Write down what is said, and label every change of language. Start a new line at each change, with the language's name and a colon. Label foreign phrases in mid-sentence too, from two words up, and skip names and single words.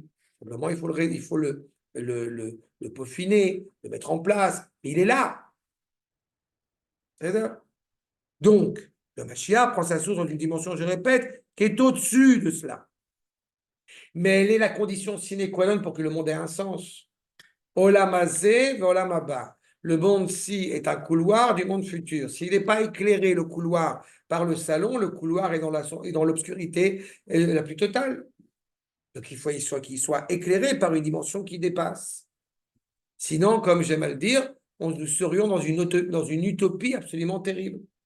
French: Simplement, il faut le peaufiner, le mettre en place. Mais il est là. C'est-à-dire, donc, le Mashiach prend sa source dans une dimension, je répète, qui est au-dessus de cela. Mais elle est la condition
Latin: sine qua non
French: pour que le monde ait un sens.
Hebrew: Olam hazeh ve'olam haba.
French: Le monde-ci est un couloir du monde futur. S'il n'est pas éclairé, le couloir, par le salon, le couloir est dans l'obscurité la plus totale. Donc, il faut qu'il soit éclairé par une dimension qui dépasse. Sinon, comme j'aime à le dire, nous serions dans une utopie absolument terrible.